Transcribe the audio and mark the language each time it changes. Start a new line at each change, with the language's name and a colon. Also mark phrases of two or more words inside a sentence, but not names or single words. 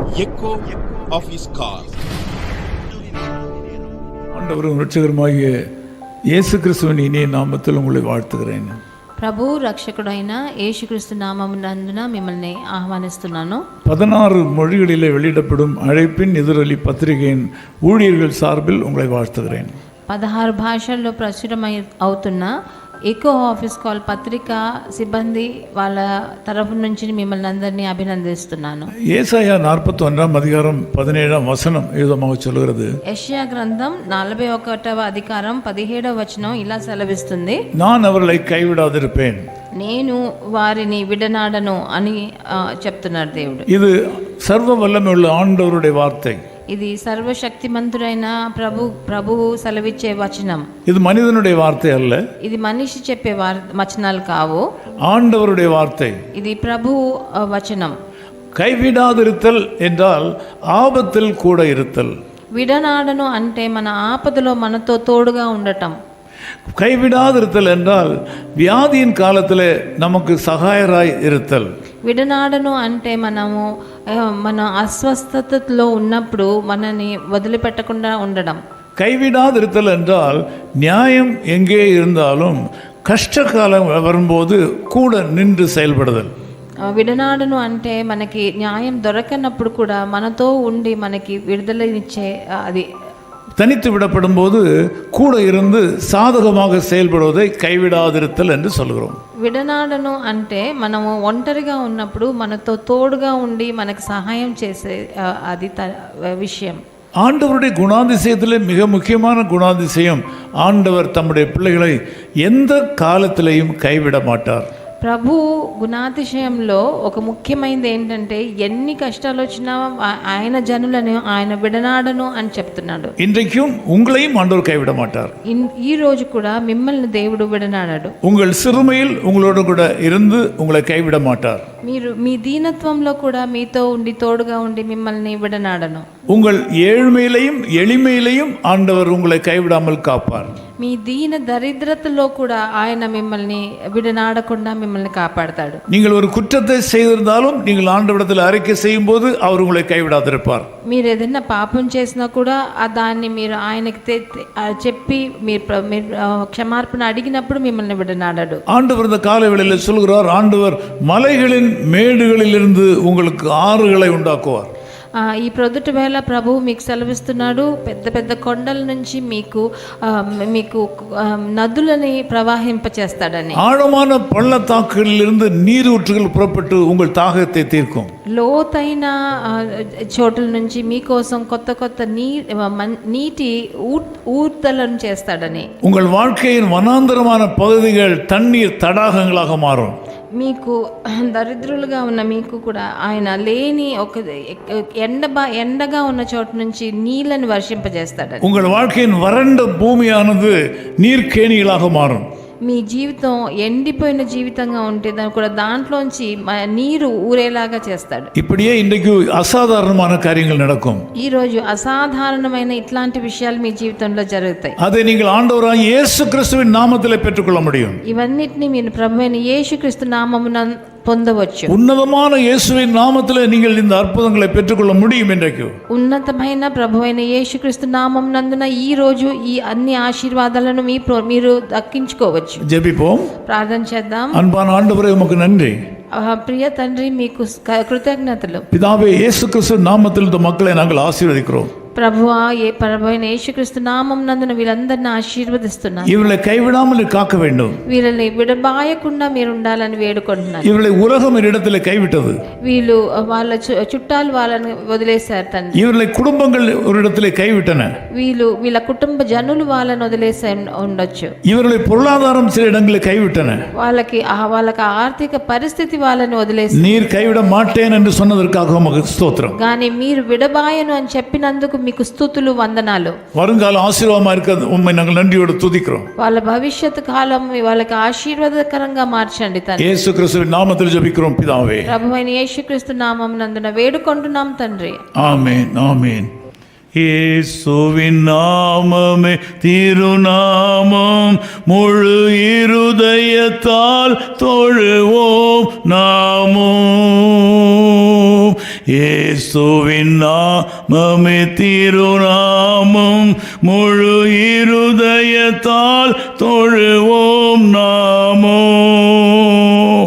English: echo of his call.
Tamil: ஆண்டவரும் இரட்சகருமாகிய இயேசு கிறிஸ்துவின் இனிய நாமத்தில் உங்களை வாழ்த்துகிறேன்.
Telugu: ప్రభు రక్షకుడైన యేసుక్రీస్తు నామమునందున మిమ్మల్ని ఆహ్వానిస్తున్నాను.
Tamil: 16 மொழிகளிலே வெளியிடப்படும் அழைப்பின் எதிரொலி பத்திரிகையின் ஊழியர்கள் சார்பில் உங்களை வாழ்த்துகிறேன்.
Telugu: 16 భాషల్లో ప్రచురమై అవుతున్న ఎకో ఆఫీస్ కాల్ పత్రిక సిబ్బంది వాళ్ళ తరఫు నుంచి మిమ్మల్ని అందరినీ అభినందిస్తున్నాను.
Tamil: ஏசாயா 41 அதிகாரம் 17 வசனம் ஏதமாக சொல்கிறது.
Telugu: యెషయా గ్రంథం 41వ అధికారం 17వ వచనం ఇలా సెలవిస్తుంది,
Tamil: நான் அவர்களை கைவிடாதிருப்பேன்,
Telugu: నేను వారిని విడనాడను అని చెప్తున్నాడు దేవుడు.
Tamil: இது சர்வ வல்லமையுள்ள ஆண்டவருடைய வார்த்தை.
Telugu: ఇది సర్వశక్తిమంతుడైన ప్రభువు సెలవిచ్చే వచనం.
Tamil: இது மனிதனுடைய வார்த்தை அல்ல,
Telugu: ఇది మనిషి చెప్పే వచనాలు కావు,
Tamil: ஆண்டவருடைய வார்த்தை.
Telugu: ఇది ప్రభు వచనం.
Tamil: கைவிடாதிருத்தல் என்றால் ஆபத்தில் கூட இருத்தல்.
Telugu: విడనాడను అంటే మన ఆపదలో మనతో తోడుగా ఉండటం.
Tamil: கைவிடாதிருத்தல் என்றால் வியாதியின் காலத்தில் நமக்கு சகாயராய் இருத்தல்.
Telugu: విడనాడను అంటే మన అస్వస్థతలో ఉన్నప్పుడు మనని వదిలిపెట్టకుండా ఉండడం.
Tamil: கைவிடாதிருத்தல் என்றால் நியாயம் எங்கே இருந்தாலும் கஷ்டகாலம் வரும்போது கூட நின்று செயல்படுதல்.
Telugu: విడనాడను అంటే మనకి న్యాయం దొరకనప్పుడు కూడా మనతో ఉండి మనకి విడుదలనిచ్చే, అది
Tamil: தனித்து விடப்படும் போது கூட இருந்து சாதகமாக செயல்படுவதை கைவிடாதிருத்தல் என்று சொல்கிறோம்.
Telugu: విడనాడను అంటే మనము ఒంటరిగా ఉన్నప్పుడు మనతో తోడుగా ఉండి మనకు సహాయం చేసే అది విషయం.
Tamil: ஆண்டவருடைய குணாதிசயத்திலே மிக முக்கியமான குணாதிசயம், ஆண்டவர் தம்முடைய பிள்ளைகளை எந்த காலத்திலையும் கைவிட மாட்டார்.
Telugu: ప్రభు గుణాతిశయంలో ఒక ముఖ్యమైనది ఏంటంటే ఎన్ని కష్టాలు వచ్చినా ఆయన జనులను ఆయన విడనాడను అని చెప్తున్నాడు.
Tamil: இன்றைக்கும் உங்களையும் ஆண்டவர் கைவிட மாட்டார்.
Telugu: ఈ రోజు కూడా మిమ్మల్ని దేవుడు విడనాడడు.
Tamil: உங்கள் சிறுமையில் உங்களோடு கூட இருந்து உங்களை கைவிட மாட்டார்.
Telugu: మీరు మీ దీనత్వంలో కూడా మీతో ఉండి తోడుగా ఉండి మిమ్మల్ని విడనాడను.
Tamil: உங்கள் ஏழ்மையிலையும் எளிமையிலையும் ஆண்டவர் உங்களை கைவிடாமல் காப்பார்.
Telugu: మీ దీన దరిద్రతలో కూడా ఆయన మిమ్మల్ని విడనాడకుండా మిమ్మల్ని కాపాడతాడు.
Tamil: நீங்கள் ஒரு குற்றத்தை செய்திருந்தாலும் நீங்கள் ஆண்டவரிடத்தில் அறிக்கை செய்யும் போது அவர் உங்களை கைவிடாதிருப்பார்.
Telugu: మీరు ఏదైనా పాపం చేసినా కూడా దాన్ని మీరు ఆయనకి చెప్పి మీరు క్షమార్పణ అడిగినప్పుడు మిమ్మల్ని విడనాడడు.
Tamil: ஆண்டவர் இந்த காலவேளையில் சொல்கிறார், ஆண்டவர் மலைகளின் மேடுகளிலிருந்து உங்களுக்கு ஆறுகளை உண்டாக்குவார்.
Telugu: ఈ ప్రొద్దుటి వేళ ప్రభువు మీకు సెలవిస్తున్నాడు, పెద్ద పెద్ద కొండల నుంచి మీకు నదులని ప్రవాహింపచేస్తాడని.
Tamil: ஆழமான பள்ளத்தாக்குகளிலிருந்து நீரூற்றுகள் புறப்பட்டு உங்கள் தாகத்தை தீர்க்கும்.
Telugu: లోతైన చోటుల నుంచి మీకోసం కొత్త కొత్త నీటి ఊర్తలను చేస్తాడని.
Tamil: உங்கள் வாழ்க்கையின் வனாந்தரமான பகுதிகள் தண்ணீர் தடாகங்களாக மாறும்.
Telugu: మీకు దరిద్రులుగా ఉన్న మీకు కూడా ఆయన లేని ఒక ఎండగా ఉన్న చోటు నుంచి నీళ్ళని వర్షింపజేస్తాడు.
Tamil: உங்கள் வாழ்க்கையின் வறண்ட பூமியானது நீர்க்கேணிகளாக மாறும்.
Telugu: మీ జీవితం ఎండిపోయిన జీవితంగా ఉంటే కూడా దాంట్లోంచి నీరు ఊరేలాగా చేస్తాడు.
Tamil: இப்படியே இன்றைக்கு அசாதாரணமான காரியங்கள் நடக்கும்.
Telugu: ఈ రోజు అసాధారణమైన ఇట్లాంటి విషయాలు మీ జీవితంలో జరుగుతాయి.
Tamil: அதை நீங்கள் ஆண்டவராகிய இயேசு கிறிஸ்துவின் நாமத்திலே பெற்றுக்கொள்ள முடியும்.
Telugu: ఇవన్నిటిని మీరు ప్రభువైన యేసుక్రీస్తు నామమున పొందవచ్చు.
Tamil: ఉన్నతమైన యేసువిன் నామத்திலே நீங்கள் இந்த అద్భుతங்களை பெற்றுக்கொள்ள முடியும். இன்றைக்கு
Telugu: ఉన్నతమైన ప్రభువైన యేసుక్రీస్తు నామమునందున ఈ రోజు ఈ అన్ని ఆశీర్వాదాలను మీరు దక్కించుకోవచ్చు.
Tamil: ஜெபிப்போம்,
Telugu: ప్రార్థన చేద్దాం.
Tamil: அன்பான ஆண்டவரே உமக்கு நன்றி.
Telugu: ప్రియ తండ్రి మీకు కృతజ్ఞతలు.
Tamil: பிதாவே, இயேசு கிறிஸ்து நாமத்தில் இந்த மக்களை நாங்கள் ஆசீர்வதிக்கிறோம்.
Telugu: ప్రభువా, ప్రభువైన యేసుక్రీస్తు నామమునందున వీళ్ళందరిని ఆశీర్వదిస్తున్నాను.
Tamil: இவர்களை கைவிடாமல் காக்க வேண்டும்.
Telugu: వీళ్ళని విడబాయకుండా మీరు ఉండాలని వేడుకుంటున్నాను.
Tamil: இவர்களை உலகம் இடத்துல கைவிட்டது.
Telugu: వీళ్ళు వాళ్ళ చుట్టాలు వాళ్ళని వదిలేశారు తండ్రి.
Tamil: இவர்களை குடும்பங்கள் ஒரு இடத்துல கைவிட்டன.
Telugu: వీళ్ళ కుటుంబ జనులు వాళ్ళని వదిలేసి ఉండొచ్చు.
Tamil: இவர்களை பொருளாதாரம் சில இடங்களில் கைவிட்டன.
Telugu: వాళ్ళకి ఆర్థిక పరిస్థితి వాళ్ళని వదిలేసి,
Tamil: நீர் கைவிட மாட்டேன் என்று சொன்னதற்காக உமக்கு ஸ்தோத்திரம்.
Telugu: కానీ మీరు విడబాయను అని చెప్పినందుకు మీకు స్తుతులు, వందనాలు.
Tamil: வருங்கால ஆசீர்வாதமா இருக்க உம்மை நாங்கள் நன்றியோடு துதிக்கிறோம்.
Telugu: వాళ్ళ భవిష్యత్తు కాలం వాళ్ళకి ఆశీర్వాదకరంగా మార్చండి తండ్రి.
Tamil: యేసు క్రీస్తుவின் நாமத்தில் ஜெபிக்கிறோம் பிதாவே.
Telugu: ప్రభువైన యేసుక్రీస్తు నామమునందున వేడుకుంటున్నాం తండ్రి.
Tamil: ஆமென், ஆமென். இயேசுவின் நாமமே திருநாமம், முழு இருதயத்தால் தொழுவோம் நாமும். இயேசுவின் நாமமே திருநாமம், முழு இருதயத்தால் தொழுவோம் நாமும்.